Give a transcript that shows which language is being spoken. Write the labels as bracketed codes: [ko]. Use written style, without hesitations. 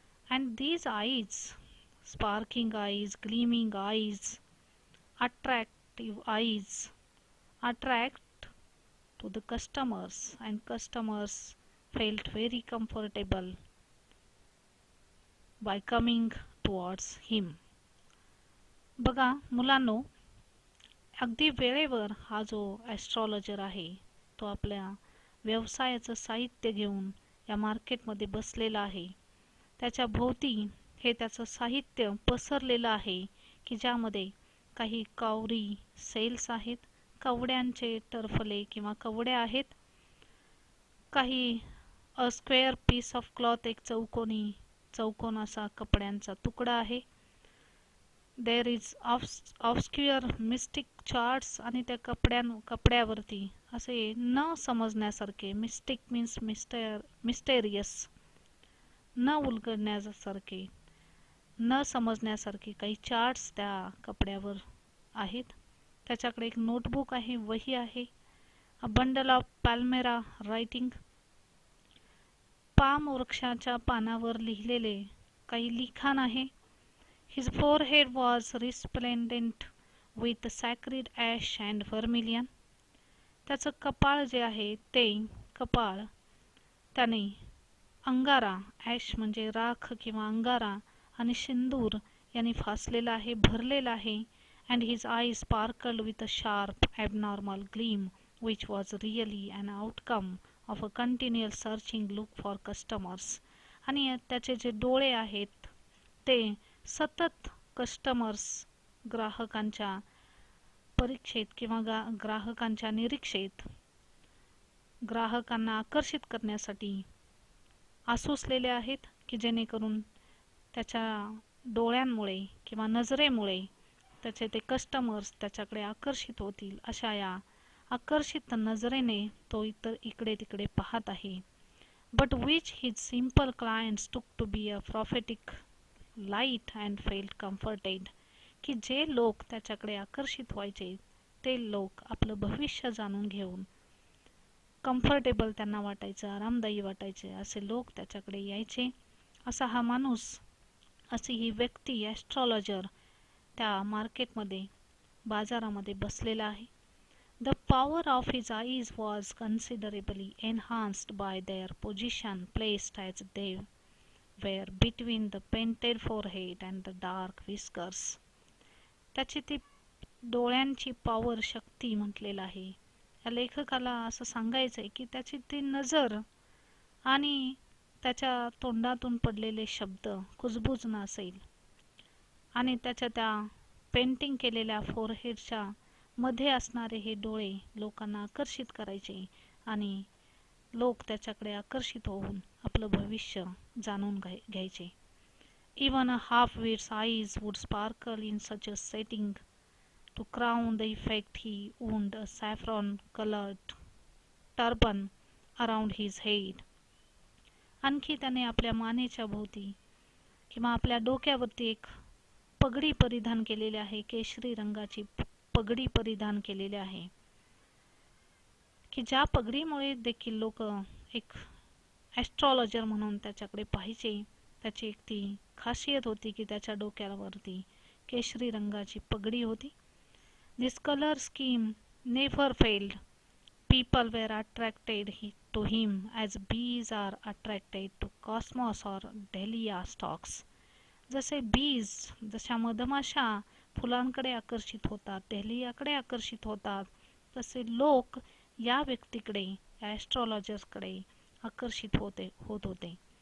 [en] And these eyes, sparking eyes, gleaming eyes, attractive eyes, attract to the customers, and customers felt very comfortable by coming towards him. [mr] बघा मुलांनो, अगदी वेळेवर हा जो astrologer आहे तो आपल्या व्यवसायाचं साहित्य घेऊन या मार्केटमध्ये बसलेला आहे. त्याच्या भोवती हे त्याचं साहित्य पसरलेलं आहे की ज्यामध्ये काही कावरी सेल्स आहेत, कवड्यांचे टरफले किंवा कवड्या आहेत, काही [en] a square piece of cloth, [mr] एक चौकोन असा कपड्यांचा तुकडा आहे. [en] there is obscure mystic charts, [mr] आणि त्या कपड्यावरती असे न समजण्यासारखे, [en] mystic means mysterious, [mr] न उलगडण्यासारखे, न समजण्यासारखे काही चार्ट्स त्या कपड्यावर आहेत. त्याच्याकडे एक नोटबुक आहे, वही आहे. [en] a bundle of palmyra writing, [mr] palm वृक्षाच्या पानावर लिहिलेले काही लिखाण आहे. [en] His forehead was resplendent with sacred ash and vermilion. [mr] त्याचं कपाळ जे आहे ते कपाळ त्याने अंगारा, ॲश म्हणजे राख किंवा अंगारा, आणि सिंदूर यांनी फासलेला आहे, भरलेला आहे. [en] And his eyes sparkled with a sharp, abnormal gleam, which was really an outcome of a continual searching look for customers. [mr] आणि त्याचे जे डोळे आहेत ते सतत कस्टमर्स, ग्राहकांच्या परीक्षेत किंवा ग्राहकांच्या निरीक्षेत, ग्राहकांना आकर्षित करण्यासाठी आसुसलेले आहेत की जेणेकरून त्याच्या डोळ्यांमुळे किंवा नजरेमुळे त्याचे ते कस्टमर्स त्याच्याकडे आकर्षित होतील, अशा या आकर्षित नजरेने तो इकडे तिकडे पाहत आहे. [en] but which his simple clients took to be a prophetic light and felt comforted, [mr] की जे लोक त्याच्याकडे आकर्षित व्हायचे ते लोक आपलं भविष्य जाणून घेऊन कम्फर्टेबल त्यांना वाटायचं, आरामदायी वाटायचे, असे लोक त्याच्याकडे यायचे. असा हा माणूस, अशी ही व्यक्ती, ॲस्ट्रॉलॉजर त्या मार्केटमध्ये, बाजारामध्ये बसलेला आहे. [en] The power of his eyes was considerably enhanced by their position placed as they were between the painted forehead and the dark whiskers. [mr] त्याची ती डोळ्यांची पॉवर, शक्ती म्हटलेलं आहे. या लेखकाला असं सांगायचं आहे की त्याची ती नजर आणि त्याच्या तोंडातून पडलेले शब्द कुजबूज नसेल, आणि त्याच्या त्या पेंटिंग केलेल्या फोरहेडच्या मध्ये असणारे हे डोळे लोकांना आकर्षित करायचे आणि लोक त्याच्याकडे आकर्षित होऊन आपलं भविष्य जाणून घ्यायचे. [en] Even a half-wit's eyes would sparkle in such a setting. To crown the effect, he wound a saffron-colored turban around his head. [mr] आणखी त्याने आपल्या मानेच्या भोवती किंवा आपल्या डोक्यावरती एक पगडी परिधान केलेली आहे, केशरी रंगाची पगडी परिधान केलेली आहे, की ज्या पगडीमुळे देखील लोक एक ॲस्ट्रॉलॉजर म्हणून त्याच्याकडे पाहायचे. त्याची एक ती खासियत होती की त्याच्या डोक्यावरती केशरी रंगाची पगडी होती. [en] This colour scheme never failed. People were attracted to him as bees are attracted to cosmos or dahlia stalks. [mr] जसे बीज, जशा मधमाशा फुलांकडे आकर्षित होतात, डेलियाकडे आकर्षित होतात, तसे लोक या व्यक्तीकडे, या ॲस्ट्रॉलॉजर्सकडे आकर्षित होत होते.